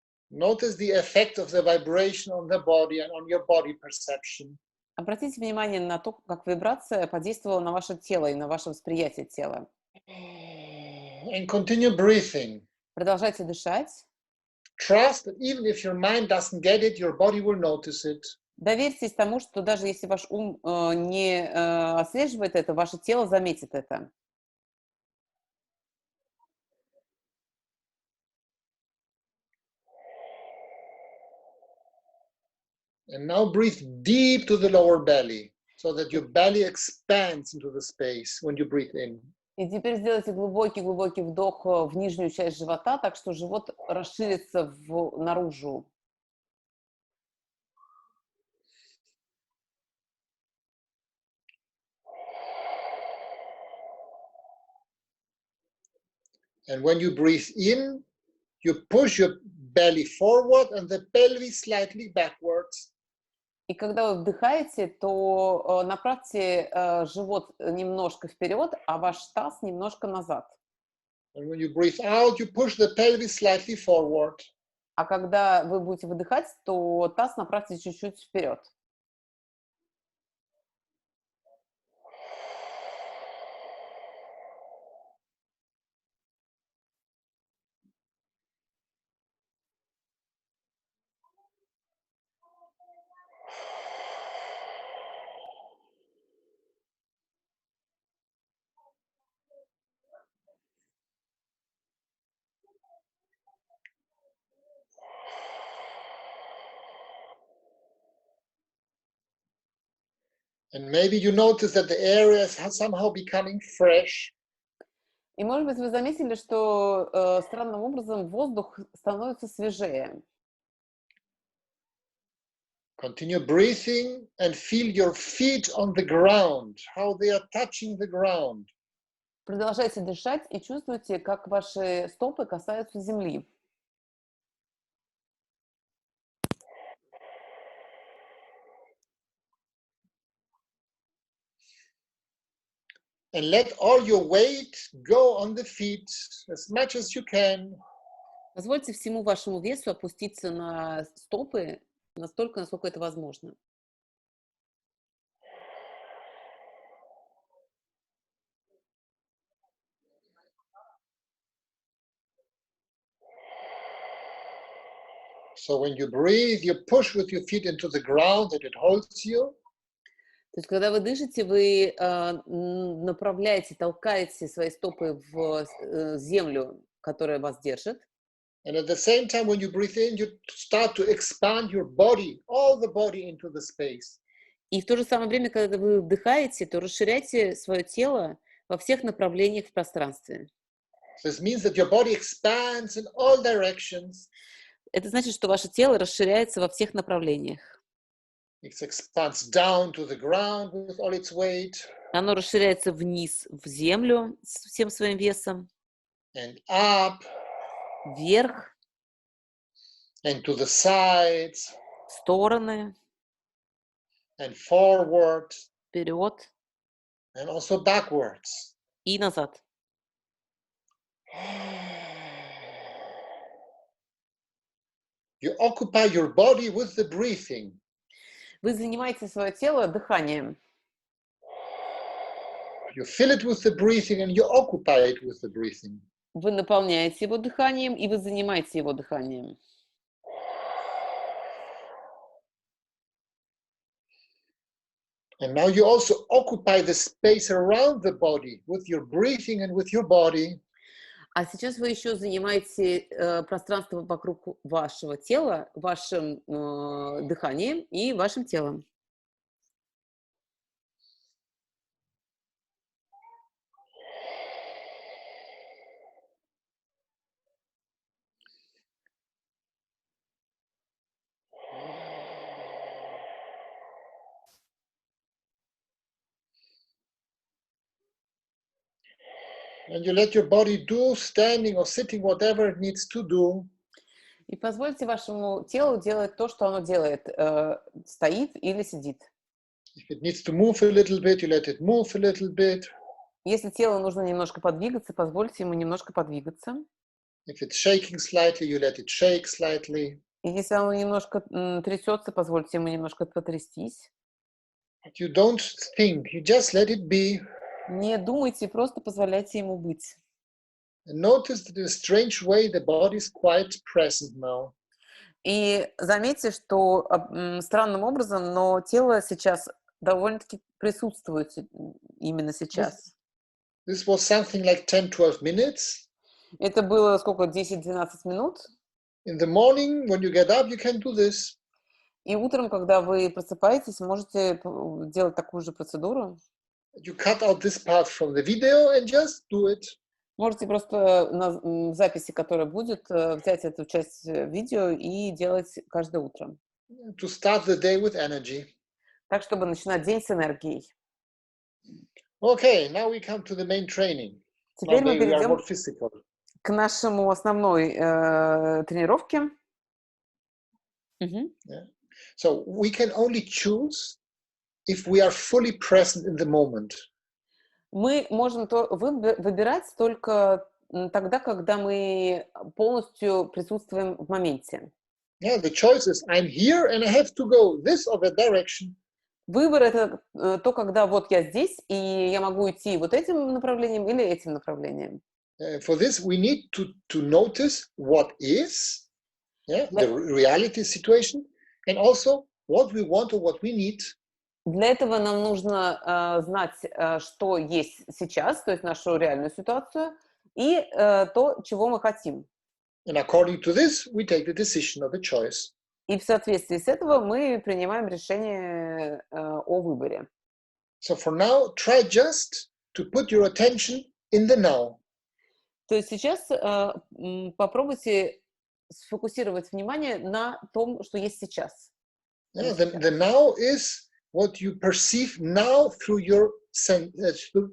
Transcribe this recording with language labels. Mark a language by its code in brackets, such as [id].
[en] Notice the effect of the vibration on the body and on your body perception. [ru] Обратите внимание на то, как вибрация подействовала на ваше тело и на ваше восприятие тела. [en] And continue breathing. [ru] Продолжайте дышать. [en] Trust that even if your mind doesn't get it, your body will notice it. [ru] Доверьтесь тому, что даже если ваш ум не отслеживает это, ваше тело заметит это. [en] And now breathe deep to the lower belly, so that your belly expands into the space when you breathe in. [ru] И теперь сделайте глубокий-глубокий вдох в нижнюю часть живота, так что живот расширится наружу. [en] And when you breathe in, you push your belly forward and the pelvis slightly backwards. [ru] И когда вы вдыхаете, то направьте живот немножко вперед, а ваш таз немножко назад. [en] And when you breathe out, you push the pelvis slightly forward. [ru] А когда вы будете выдыхать, то таз направьте чуть-чуть вперед. [en] And maybe you notice that the area is somehow becoming fresh. [ru] И, может быть, вы заметили, что странным образом воздух становится свежее. [en] Continue breathing and feel your feet on the ground, how they are touching the ground. [ru] Продолжайте дышать и чувствуйте, как ваши стопы касаются земли. [en] And let all your weight go on the feet as much as you can. [ru] Позвольте всему вашему весу опуститься на стопы настолько, насколько это возможно. [en] So when you breathe, you push with your feet into the ground and it holds you. [ru] То есть, когда вы дышите, вы направляете, толкаете свои стопы в землю, которая вас держит. [en] And at the same time, when you breathe in, you start to expand your body, all the body into the space. [ru] И в то же самое время, когда вы вдыхаете, то расширяйте свое тело во всех направлениях в пространстве. [en] This means that your body expands in all directions. [ru] Это значит, что ваше тело расширяется во всех направлениях. [en] It expands down to the ground with all its weight. [ru] Оно расширяется вниз, в землю с всем своим весом. [en] And up. [ru] Вверх. [en] And to the sides. [ru] В стороны. [en] And forward. [ru] Вперед. [en] And also backwards. [ru] И назад. [en] You occupy your body with the breathing. [ru] Вы занимаете свое тело дыханием. [en] You fill it with the breathing and you occupy it with the breathing. [ru] Вы наполняете его дыханием, и вы занимаете его дыханием. [en] And now you also occupy the space around the body with your breathing and with your body. [ru] А сейчас вы еще занимаете пространство вокруг вашего тела, вашим дыханием и вашим телом. [en] And you let your body do, standing or sitting, whatever it needs to do. [ru] И позвольте вашему телу делать то, что оно делает, стоит или сидит. [en] If it needs to move a little bit, you let it move a little bit. [ru] Если телу нужно немножко подвигаться, позвольте ему немножко подвигаться. [en] If it's shaking slightly, you let it shake slightly. [ru] И если оно немножко трясется, позвольте ему немножко потрястись. [en] But you don't think, you just let it be. [ru] Не думайте, просто позволяйте ему быть. [en] And notice that in a strange way, the body is quite present now. [ru] И заметьте, что странным образом, но тело сейчас довольно-таки присутствует именно сейчас. [en] This was something like 10-12 minutes. [ru] Это было сколько, 10-12 минут? [en] In the morning, when you get up, you can do this. [ru] И утром, когда вы просыпаетесь, можете делать такую же процедуру. [en] You cut out this part from the video and just do it. [ru] Можете просто на записи, которая будет, взять эту часть видео и делать каждое утро. [en] To start the day with energy. [ru] Так, чтобы начинать день с энергией. [en] Okay, now we come to the main training. [ru] Теперь мы [en] we are [ru] перейдем [en] more physical. [ru] к нашему основной тренировке. [en] Yeah. So we can only choose if we are fully present in the moment. [ru] Мы можем выбирать только тогда, когда мы полностью присутствуем в моменте. [en] Yeah, the choice is I'm here and I have to go this or that direction. [ru] Выбор — это то, когда вот я здесь, и я могу идти вот этим направлением или этим направлением. [en] For this, we need to notice what is, the reality situation, and also what we want or what we need. [ru] Для этого нам нужно знать, что есть сейчас, то есть нашу реальную ситуацию, и то, чего мы хотим. [en] And according to this, we take the decision of the choice. [ru] И в соответствии с этого мы принимаем решение о выборе. [en] So for now, try just to put your attention in the now. [ru] То есть сейчас попробуйте сфокусировать внимание на том, что есть сейчас. [en] Yeah, the now is what you perceive now through your senses.